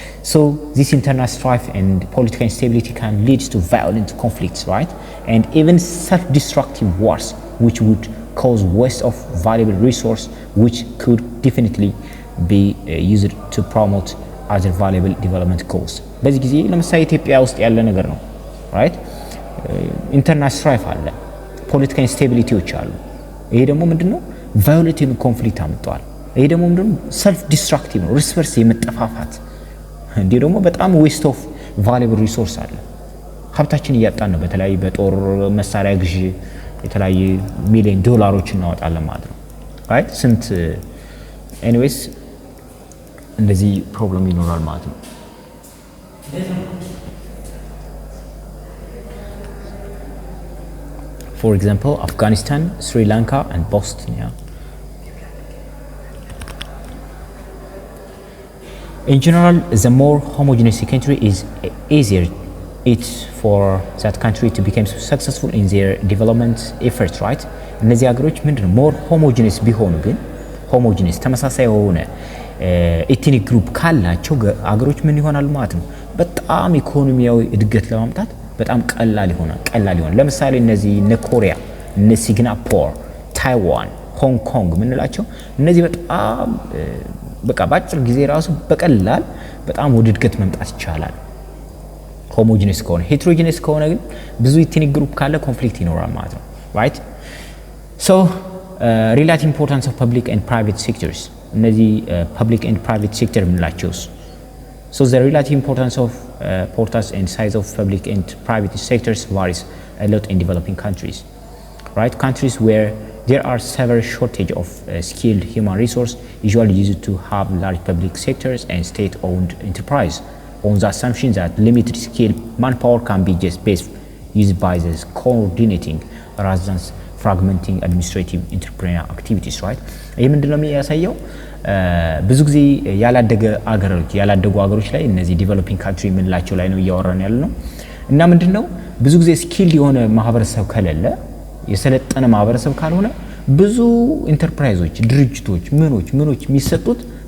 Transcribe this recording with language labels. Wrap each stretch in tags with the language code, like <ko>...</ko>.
<en>So this internal strife and political instability can lead to violent conflicts, right, and even self-destructive wars which would cause waste of valuable resource which could definitely be used to promote other valuable development goals.</en> <am>በዚህ ጊዜ ለምሳሌ ኢትዮጵያ ውስጥ ያለ ነገር ነው right. ኢንተርናል ስትራይፍ አለ፣ ፖለቲካል ኢንስቴቢሊቲዎች አሉ። ይሄ ደግሞ ምንድነው ቫዮሌንት ኮንፍሊክት አምጥቷል። ይሄ ደግሞ ምንድነው ሰልፍ ዲስትራክቲቭ ነው፣ እርስ በርስ የመጠፋፋት እንዴ ደግሞ በጣም ዌስት ኦፍ ቫሉብል ሪሶርስ አለ። ሀብታችን እያጣን ነው። በተለይ በጦር መሳሪያ ግዢ የተለያየ ሚሊዮን ዶላሮች እናወጣለን ማለት ነው right ስንት ኤኒዌይስ እንደዚህ ፕሮብለም ይኖራል ማለት ነው።</am> <en>For example, Afghanistan, Sri Lanka and Bosnia. In general, the more homogeneous a country is, easier it's for that country to become successful in their development efforts, right?</en> <am>እነዚህ ሀገሮች ምንድነው more homogeneous ቢሆኑ ግን homogeneous ተመሳሳይ የሆነ ኤትኒክ ግሩፕ ካላቸው ሀገሮች ምን ይሆናል ማለት ነው በጣም ኢኮኖሚያዊ እድገት ለማምጣት በጣም ቀላል ይሆናል። ለምሳሌ እነዚህ እነ ኮሪያ፣ እነ ሲንጋፖር፣ ታይዋን፣ ሆንግ ኮንግ ምንላቸው እነዚህ በጣም በቃ ባጭር ጊዜ ራሱ በቀላል በጣም ወደ እድገት መምጣት ይቻላል። ሆሞጂነስ ከሆነ ሄትሮጂነስ ከሆነ ግን ብዙ ኤትኒክ ግሩፕ ካለ ኮንፍሊክት ይኖራል ማለት ነው right.</am> <en>So relative importance of public and private sectors እነዚህ public and private sector ምንላቸውስ So the relative importance of portals and size of public and private sectors varies a lot in developing countries, right? Countries where there are severe shortage of skilled human resource usually used to have large public sectors and state-owned enterprise on the assumption that limited skilled manpower can be just best used by the coordinating rather than fragmenting administrative entrepreneurial activities, right?</en> <am>ይህ ምንድነው የሚያሳየው ብዙ ጊዜ ያላደጉ አገሮች ላይ እነዚህ ዲቨሎፒንግ ካንትሪ ምንላቸው ላይ ነው እያወራን ያለነው እና ምንድነው ብዙ ጊዜ ስኪል የሆነ ማህበረሰብ ከሌለ የሰለጠነ ማህበረሰብ ካልሆነ ብዙ ኢንተርፕራይዞች ድርጅቶች ምኖች የሚሰጡት</am>